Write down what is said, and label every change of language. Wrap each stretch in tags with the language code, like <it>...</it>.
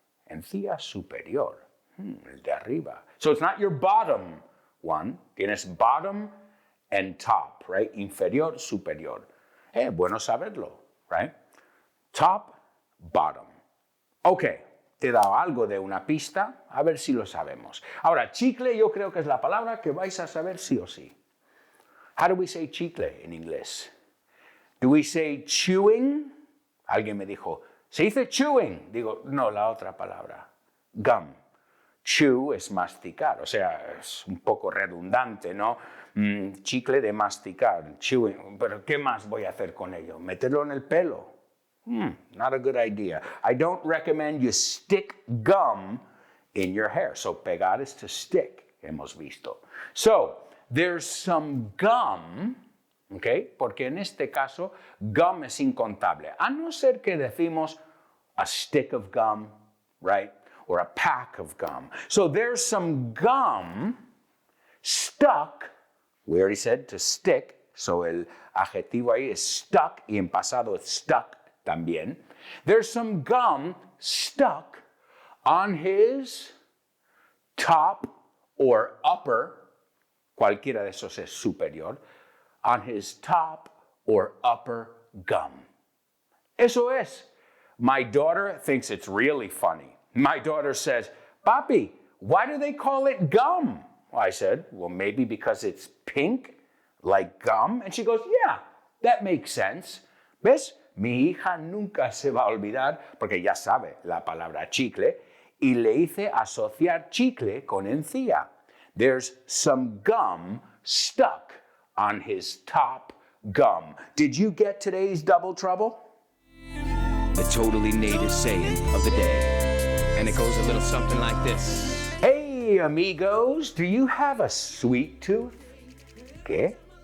<es>Encía superior, el de arriba.</es> <en>So it's not your bottom one.</en> <es>Tienes</es> <en>bottom and top,</en> <es>right? Inferior, superior. Bueno saberlo,</es> <en>right? Top, bottom. Okay.</en> <es>Te he dado algo de una pista, a ver si lo sabemos. Ahora, chicle yo creo que es la palabra que vais a saber sí o sí.</es> <en>How do we say chicle in inglés? Do we say chewing?</en> <es>Alguien me dijo, ¿se dice chewing? Digo, no, la otra palabra. Gum. Chew es masticar, o sea, es un poco redundante, ¿no? Chicle de masticar, chewing. Pero ¿qué más voy a hacer con ello? ¿Meterlo en el pelo?</es> <en>Not a good idea. I don't recommend you stick gum in your hair. So pegar is to stick,</en> <es>hemos visto.</es> <en>So there's some gum, okay?</en> <es>Porque en este caso, gum es incontable. A no ser que decimos</es> <en>a stick of gum,</en> <es>right?</es> <en>Or a pack of gum. So there's some gum stuck, we already said to stick, so</en> <es>el adjetivo ahí es</es> <en>stuck,</en> <es>y en pasado es</es> <en>stuck también. There's some gum stuck on his top or upper,</en> <es>cualquiera de esos es superior,</es> <en>on his top or upper gum.</en> <es>Eso es.</es> <en>My daughter thinks it's really funny. My daughter says, Papi, why do they call it gum? Well, I said, well, maybe because it's pink, like gum. And she goes, yeah, that makes sense.</en> <es>¿Ves? Mi hija nunca se va a olvidar, porque ya sabe la palabra chicle, y le hice asociar chicle con encía.</es> <en>There's some gum stuck on his top gum. Did you get today's double trouble? The totally native saying of the day. And it goes a little something like this. Hey, amigos, do you have a sweet tooth?</en> <es>¿Qué?</es>